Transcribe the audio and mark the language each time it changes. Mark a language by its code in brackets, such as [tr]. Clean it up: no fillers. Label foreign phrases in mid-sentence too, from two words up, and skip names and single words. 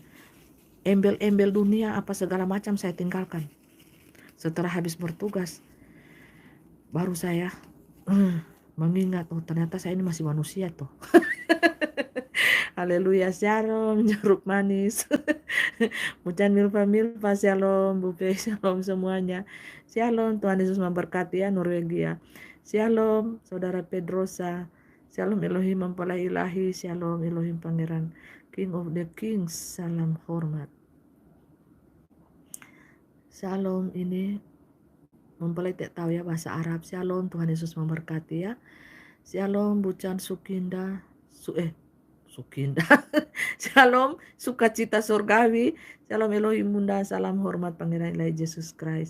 [id] Embel-embel dunia apa segala macam saya tinggalkan. Setelah habis bertugas, baru saya mengingat, oh ternyata saya ini masih manusia tuh. Haleluya, shalom, jeruk manis. Mucan milpa-milpa, shalom, bupe, shalom semuanya. Shalom, Tuhan Yesus memberkati ya, Norwegia. Shalom, Saudara Pedrosa. Shalom, Elohim mempelai ilahi. Shalom, Elohim Pangeran. [en] King of the Kings, [id] salam hormat. Shalom, ini mempelai tak tahu ya bahasa Arab. Shalom, Tuhan Yesus memberkati ya. Shalom, Bucan Sukinda. Sukinda. Shalom, sukacita surgawi. Shalom Elohim Bunda, salam hormat Pangeran Ilahi Yesus Christ.